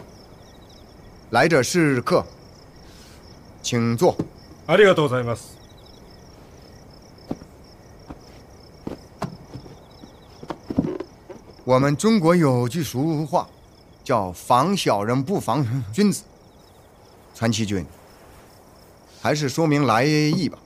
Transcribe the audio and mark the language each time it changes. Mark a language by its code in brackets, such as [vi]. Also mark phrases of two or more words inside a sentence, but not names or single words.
[zh] 来者是客，请坐。 [ja] ありがとうございます。 [zh] 我们中国有句俗话，叫“防小人不防君子”。川崎君，还是说明来意吧。